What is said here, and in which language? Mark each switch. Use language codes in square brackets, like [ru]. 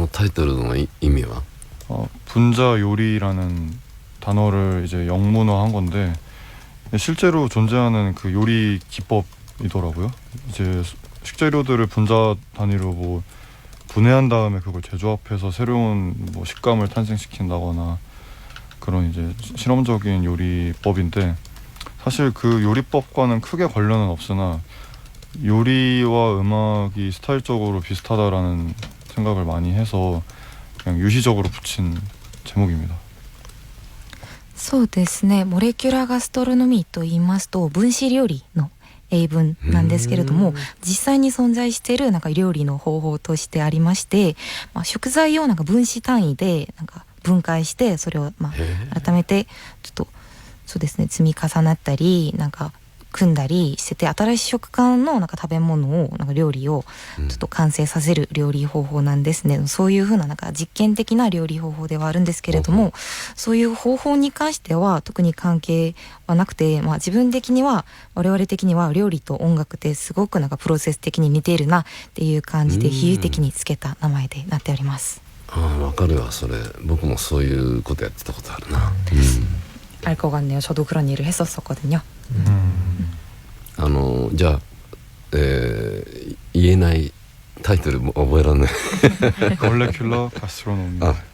[ja] そのタイトルの意味は？ [ko] 분자 요리라는 단어를 이제 영문화한 건데 실제로 존재하는 그 요리 기법이더라고요. 이제 식재료들을 분자 단위로 뭐 분해한 다음에 그걸 재조합해서 새로운 뭐 식감을 탄생시킨다거나 그런 이제 실험적인 요리법인데 사실 그 요리법과는 크게 관련은 없으나 요리와 음악이 스타일적으로 비슷하다라는 생각을 많이 해서 그냥 유시적으로 붙인 제목입니다. [ja] そうですね、モレキュラガストロノミーと言いますと分子料理の英文なんですけれども、実際に存在しているなんか料理の方法としてありまして、食材をなんか分子単位でなんか分解してそれを改めてちょっとそうですね積み重なったりなんか組んだりしてて新しい食感のなんか食べ物をなんか料理をちょっと完成させる料理方法なんですね。そういう風ななんか実験的な料理方法ではあるんですけれども、そういう方法に関しては特に関係はなくて、自分的には我々的には料理と音楽ってすごくなんかプロセス的に似ているなっていう感じで比喩的につけた名前でなっております。わかるわそれ。僕もそういうことやってたことあるな。 [ko] 알 것 같네요. 저도 그런 일을 했었거든요. [ja] じゃあ、言えないタイトルも覚えられない。 [ko] 몰레큘러 가스트로노미.